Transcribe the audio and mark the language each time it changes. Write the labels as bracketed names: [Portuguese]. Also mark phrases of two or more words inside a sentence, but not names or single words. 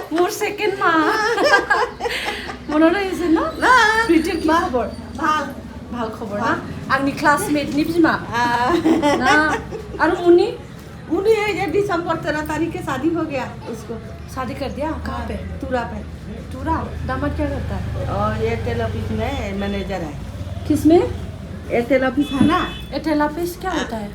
[Bangla] second মা মনে রয়েছে না প্রীতির কি খবর ভাল খবর না [Kok Borok] आंनि क्लासमेट नि बिमा ना [Hindi] और उन्हीं ये दिसंबर 13 तारीख के शादी हो गया उसको शादी कर दिया कहाँ पे टूरा पे टूरा दामाद क्या करता है और एयरटेल ऑफिस में मैनेजर है किसमें एयरटेल ऑफिस है ना एयरटेल ऑफिस क्या होता है